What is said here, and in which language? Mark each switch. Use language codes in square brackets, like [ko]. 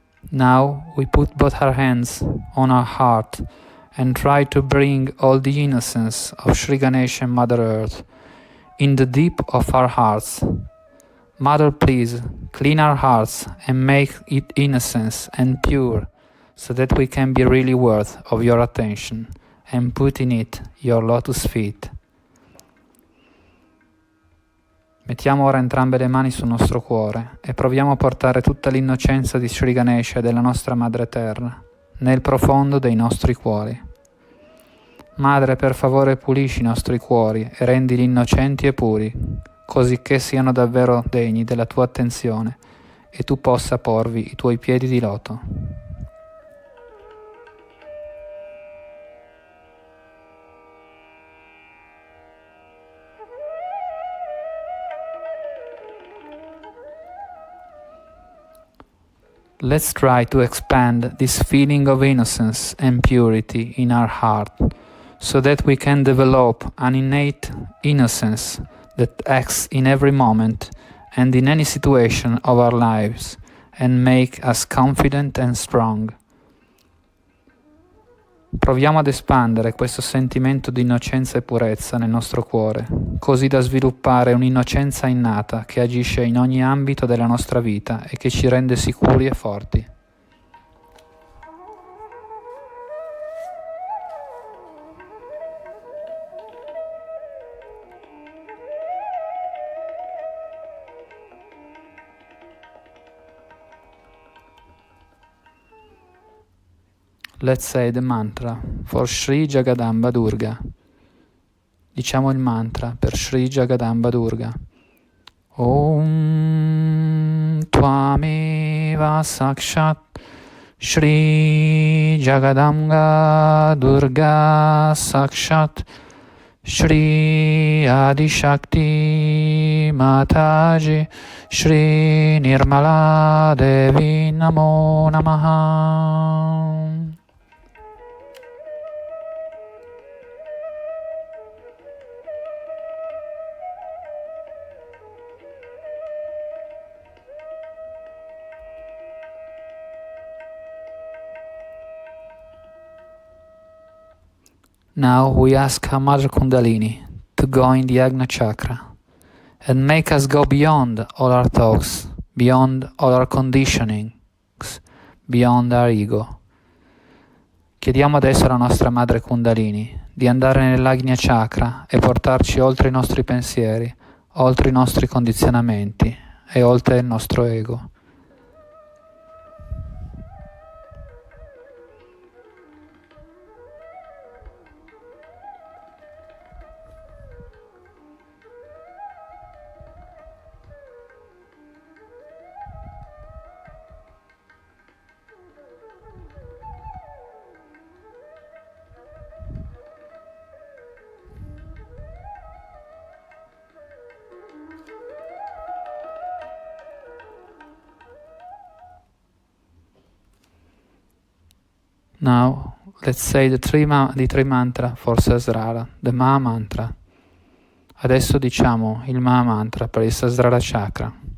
[en] Now we put both our hands on our heart and try to bring all the innocence of Sri Ganesha and Mother Earth in the deep of our hearts. Mother, please clean our hearts and make it innocent and pure so that we can be really worth of your attention and put in it your lotus feet. [it] Mettiamo ora entrambe le mani sul nostro cuore e proviamo a portare tutta l'innocenza di Sri Ganesha e della nostra Madre Terra nel profondo dei nostri cuori. Madre, per favore pulisci i nostri cuori e rendili innocenti e puri, così che siano davvero degni della tua attenzione e tu possa porvi i tuoi piedi di loto. [en] Let's try to expand this feeling of innocence and purity in our heart, so that we can develop an innate innocence that acts in every moment and in any situation of our lives and make us confident and strong. [it] Proviamo ad espandere questo sentimento di innocenza e purezza nel nostro cuore, così da sviluppare un'innocenza innata che agisce in ogni ambito della nostra vita e che ci rende sicuri e forti. [en] Let's say the mantra for Sri Jagadamba Durga. [it] Diciamo il mantra per Sri Jagadamba Durga. [sa] Om Tvameva Sakshat Shri Jagadamba Durga Sakshat Shri Adi Shakti Mataji Shri Nirmala Devi Namo Namaha. [en] Now we ask our Mother Kundalini to go in the Agna Chakra and make us go beyond all our thoughts, beyond all our conditionings, beyond our ego. [it] Chiediamo adesso alla nostra Madre Kundalini di andare nell'Agnya Chakra e portarci oltre i nostri pensieri, oltre i nostri condizionamenti e oltre il nostro ego. [en] Now, let's say the three mantra for Sahasrara, the Maha Mantra. [it] Adesso diciamo il Maha Mantra per il Sahasrara Chakra.